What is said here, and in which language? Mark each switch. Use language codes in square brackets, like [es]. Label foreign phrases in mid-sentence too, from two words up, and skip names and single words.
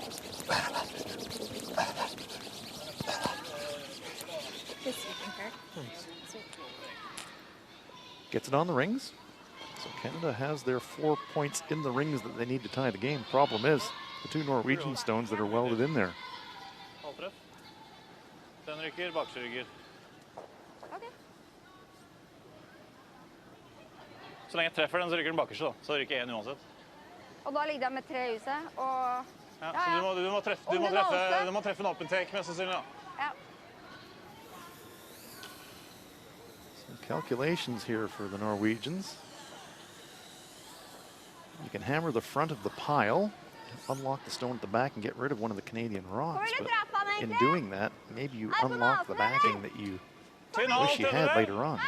[en] Gets it on the rings. So Canada has their 4 points in the rings that they need to tie the game. Problem is, the 2 Norwegian stones that are welded in there. [no] Halvtreff. Den ryker, bakse ryker. Okay. Så lenge jeg treffer den, så ryker den bakerste, da. Så ryker 1 uansett. Og da ligger de med 3 i huset, og... Ja, så du må treffe en [en] open take, [no] mest sannsynlig. Ja. [en] Some calculations here for the Norwegians. You can hammer the front of the pile, unlock the stone at the back, and get rid of one of the Canadian rocks. But in doing that, maybe you unlock the backing that you wish you had later on.